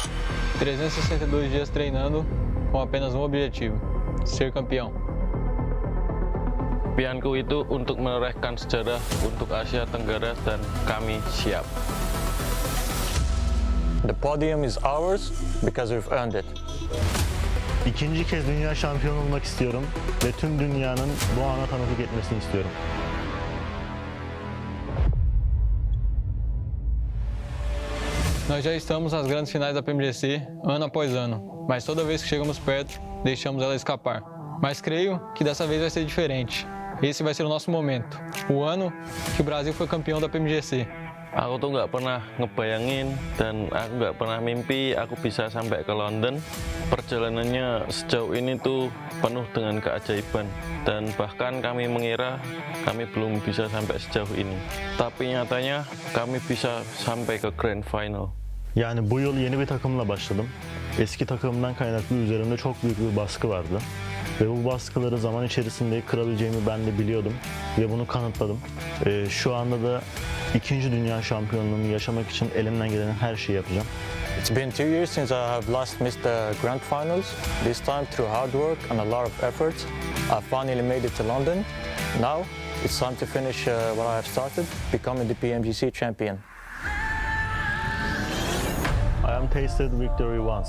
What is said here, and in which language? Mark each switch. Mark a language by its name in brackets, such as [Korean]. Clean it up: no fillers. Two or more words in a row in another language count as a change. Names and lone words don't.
[Portuguese] 362 dias treinando com apenas um objetivo: ser campeão. [Indonesian] Impianku itu untuk menorehkan sejarah untuk Asia Tenggara dan kami siap. [English] The podium is ours because we've earned it. [Turkish] İkinci kez dünya şampiyonu olmak istiyorum ve tüm dünyanın bu ana tanıklık etmesini istiyorum. [Portuguese] Nós já estamos nas grandes finais da PMGC ano após ano, mas toda vez que chegamos perto, deixamos ela escapar. Mas creio que dessa vez vai ser diferente. Esse vai ser o nosso momento, o ano que o Brasil foi campeão da PMGC. [Indonesian] Aku tuh nggak pernah ngebayangin dan aku nggak pernah mimpi aku bisa sampai ke London. Perjalanannya sejauh ini tuh penuh dengan keajaiban dan bahkan kami mengira kami belum bisa sampai sejauh ini. Tapi nyatanya kami bisa sampai ke Grand Final. [Turkish] Yani bu yıl yeni bir takımla başladım. Eski takımdan kaynaklı üzerimde çok büyük bir baskı vardı. Ve bu baskıları zaman içerisinde kırabileceğimi ben de biliyordum ve bunu kanıtladım. Şu anda da ikinci dünya şampiyonluğunu yaşamak için elimden gelen her şeyi yapacağım. [English] It's been 2 years since I have last missed the grand finals. This time through hard work and a lot of effort, I finally made it to London. Now it's time to finish what I have started, becoming the PMGC champion. I am tasted victory once.